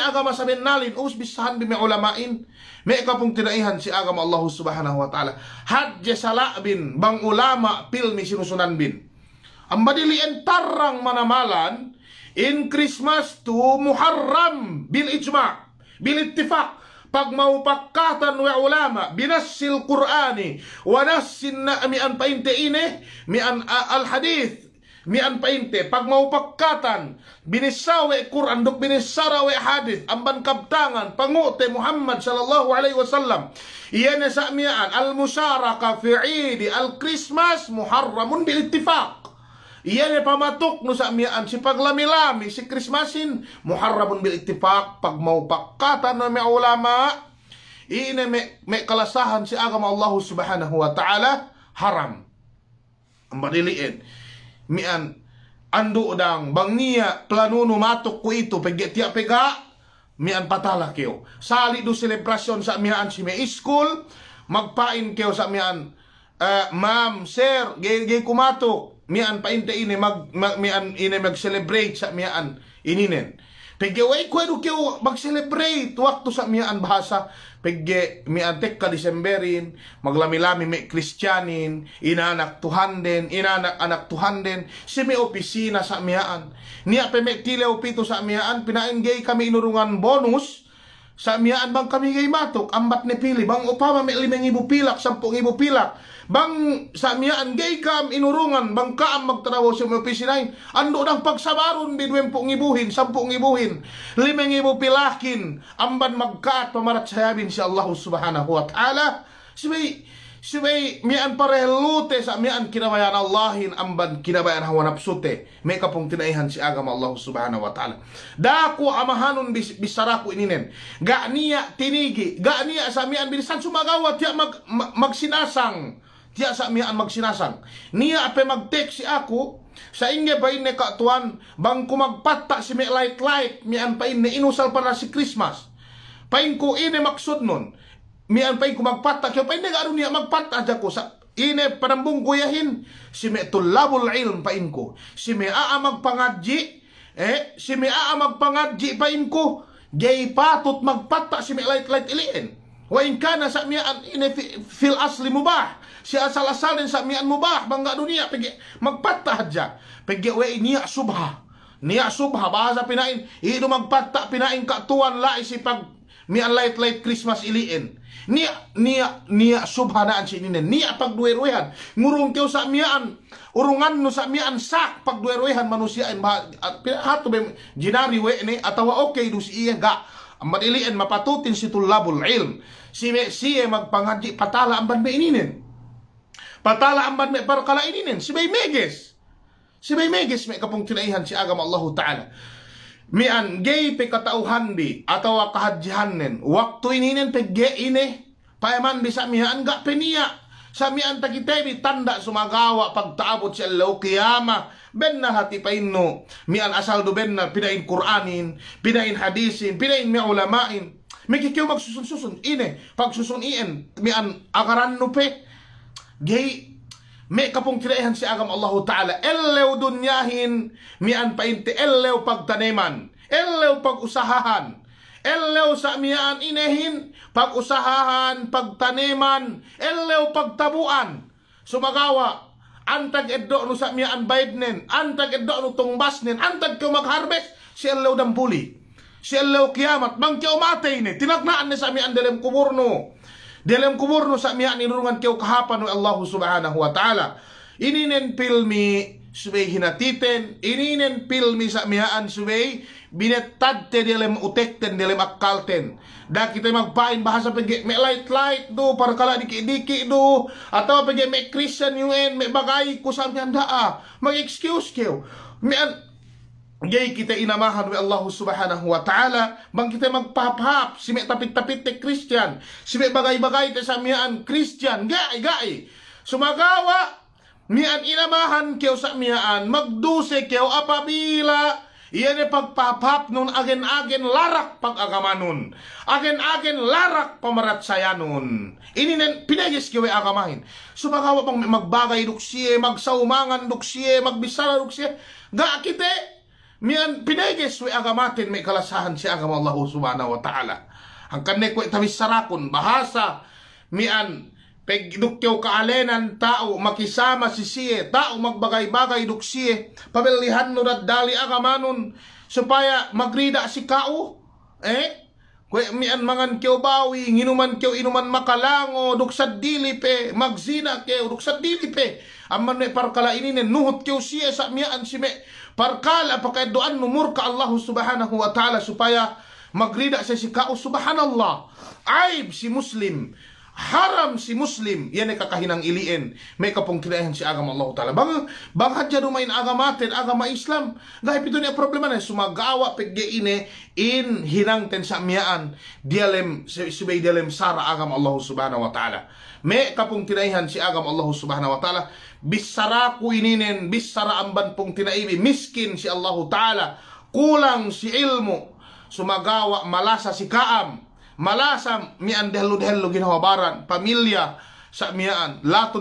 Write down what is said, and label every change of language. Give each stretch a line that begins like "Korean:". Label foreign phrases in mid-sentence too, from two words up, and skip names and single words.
Yakan: agama sa benalin usbisahan bi may ulamain may kapong tinaihan si agama Allah
Arabic: subhanahu wa ta'ala
Yakan: hadja salabin bang ulama pilmi sinusunan bin ang badiliin tarang manamalan in Christmas to Muharram
Arabic: bil ijma' bil ittifaq
Yakan: pag maupakatan wa ulama binassil Qur'ani wa nassin na mian painte ine mian
Arabic: al hadith
Yakan: mian painte pag maupakatan binisawe Qur'an dok binisarawe hadith amban kabtangan pangute Muhammad
Arabic: sallallahu alaihi wasallam
Yakan: iyan sa mian
Arabic: al musharaka fi Eid al Christmas muharramun bil ittifaq
Yakan: iyan pamatok no sa mian si paglamilami si Christmasin
Arabic: muharramun bil ittifaq
Yakan: pag maupakatan na may ulama ine may kalasahan si agama Allah
Arabic: subhanahu wa ta'ala
Yakan: haram ang madiliin mian ando dang bang niya planuno matok ko ito paggetya pega mian patala kyo sali do selebrasyon sa mian si may school magpain kyo sa mian ma'am sir gay kumatok mian painte ine mian ine mag-celebrate sa mian ininen pagge way kwento kyo mag-celebrate waktu sa mian bahasa pagge mian tek ka Decemberin maglamilami may Kristyanin inanak Tuhan din inanak anak Tuhan din si may opisina sa mian niya pe may tilaw pito sa mian pinain gay kami inurungan bonus sa mian bang kami gay matok ambat ni pili bang upama may 5,000 pilak 10,000 pilak bang sa mian gay kam inurungan bang kaam magtrabaho sa mga opisinain ando ng pagsabaron bidwem pong ibuhin 10 ibuhin 5,000 pilakin amban magkaat pamarat sayabin si Allah
Arabic: subhanahu wa ta'ala
Yakan: si Sibay mian parehulute sa mian kinabayan Allahin amban kinabayan hawa nafsute. May kapong tinaihan si agama Allah
Arabic: subhanahu wa ta'ala.
Yakan: Dako amahanon bisaraku ininen. Ga niya tinigi, ga niya sa mian bilisan sumagawa tiya magsinasang. Tiya sa mian magsinasang. Niya ape mag-take si ako sa inge ba ne katuan bang kumagpatta si me light mian pa inne inusal para si Christmas. Pain ko ine maksud nun. Mian pa'y kumagpata, kaya pa'y nag-aaron niya magpata dyan ko sa ine panambong kuyahin, si me
Arabic: tulabul ilm
Yakan: pa'in ko, si me magpangadji, si me magpangadji pa'in ko, gay patot magpata si me light iliin. Wain ka na sa mian ine
Arabic: fil asli mubah,
Yakan: si asal-asal din sa mian mubah, bangga dunia, pigi magpata dyan, pigi way niya subha, bahasa pinain, ino magpata pinain katuan lai si pag mian light Christmas iliin. Niya subhanaan sininen. Niya pagduweruhan. Ngurung kyo sa mian. Urungan no sa mian sak pagduweruhan manusiain. Hato ba ginari we ni. Atawa okay do si iya ga. Amad iliin mapatutin si
Arabic: tulabul ilm.
Yakan: Siya magpangadji patala amban may ininin. Patala amban may parkala ininin. Si bay meges. May kapong tinaihan si agama Allah Ta'ala. Mian gay pe katauhan bi atawa kahadjihannen waktu ininen pe ge ine paeman bisa mian ga penia sa mian takitebi tanda sumagawa pagtaabot si Allah kiyama benna hati painno mian asal do benna pinain Qur'anin pinain hadisin pinain mi ulamain mikikiw magsusun ine pagsusun ien mian akaran no pe gay may kapong kiraihan si agam Allah Ta'ala. Elew dunyahin, mian painte, elew pagtaniman, elew pag-usahahan, elew sa mian inehin, pag-usahahan, pagtaniman, elew pagtabuan. Sumagawa, antag eddo no sa mian baydnen, antag eddo no tungbasnen, antag kyo mag-harvest, si elew dampuli, si elew kiamat, bangkyaw matay ni, tinagnaan ni sa mian dalem kuburno. Dalam kuburno sa miyan inurungan kyo kahapan ng Allah
Arabic: subhanahu wa ta'ala.
Yakan: Ininen pilmi subay hinatiten, ininen pilmi sa miyaan subay binetadte dalam utekten, dalam akalten. Da kita magpain bahasa pagi may light do para kala diki do atau pagi may Christian UN may bagay ko sa miyan daa mag-excuse kyo. Miyan gay kita inamahan wa Allah
Arabic: subhanahu wa ta'ala
Yakan: bang kita magpahap si may tapit-tapit te Christian si may bagay-bagay te sa miyaan Christian gai sumagawa miyaan inamahan kyo sa miyaan magduse kyo apabila iyan pagpahap nun agen-agen larak pag-agamanon agen-agen larak pamaratsayanon ininen pinagis kyo ay agamahin sumagawa pang magbagay duksye magsaumangan duksye magbisara duksye ga kite mian pinagis we agamatin may kalasahan si agama Allah
Arabic: subhanahu wa ta'ala.
Yakan: Ang kanay ko itamis sarakon bahasa mian pegdukyaw kaalenan tao makisama si siye tao magbagay-bagay duksiye pabilihan no dali agamanon supaya magrida si kao kwe mian mangan kyo bawi nginuman kyo inuman makalango duksad dili pe magzina kyo duksad dili pe amman may parkala ininen nuhot kyo siye sa mian si me parkala pakaidoan numur ka Allah
Arabic: subhanahu wa ta'ala
Yakan: supaya magrida sa si kao subhanallah aib si muslim haram si muslim yan ay kakahinang iliin may kapong kinayahan si agama Allah ta'ala bang hadya dumain agamatin agama Islam dahil ito niya problema na sumagawa pegge ine in hinangten sa miyaan dialem subay dialem sara agama Allah
Arabic: subhanahu wa ta'ala
Yakan: may kapong kinayahan si agama Allah
Arabic: subhanahu wa ta'ala
Yakan: bisara ku ininen bisara amban pong tinaibi miskin si Allah ta'ala kulang si ilmu sumagawa malasa si kaam malasa mian dehlu ginawabaran pamilya sa mian laton